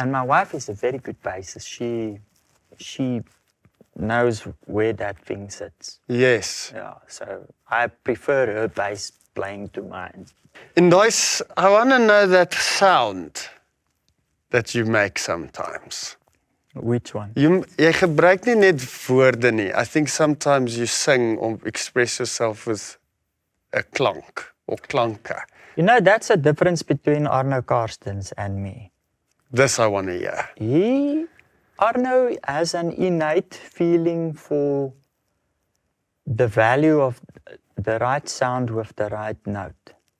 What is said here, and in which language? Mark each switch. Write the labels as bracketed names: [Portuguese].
[English] And my wife is a very good bassist. She knows where that thing sits. Yes. Yeah, so I prefer her bass playing to mine. And I want to know that sound that you make sometimes. Which one? [Afrikaans] Jy gebruik nie net woorde nie. [English] I think sometimes you sing or express yourself with a [Afrikaans] klank or klanke. [English] You know, that's a difference between Arno Karstens and me. This I want to hear. Arno has an innate feeling for the value of the right sound with the right note,